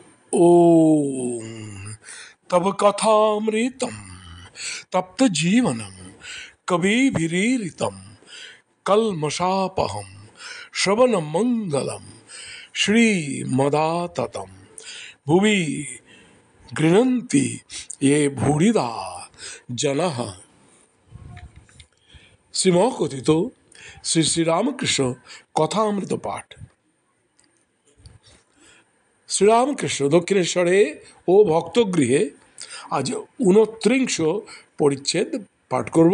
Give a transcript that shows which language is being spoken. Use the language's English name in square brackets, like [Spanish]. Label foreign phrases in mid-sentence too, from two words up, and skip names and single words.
[Sanskrit] ओम तब कथामृतम तप्त जीवनम कविभिरीरितम कल्मषापहम श्रवण मंगलम श्रीमदाततम भुवि गृह्णन्ति ये भूरिदा जनः। [Bangla] শ্রীমকথিত শ্রী শ্রীরামকৃষ্ণ কথামৃত পাঠ। শ্রীরামকৃষ্ণ দক্ষিণেশ্বরে ও ভক্তগৃহে আজ 29 পরিচ্ছেদ পাঠ করব।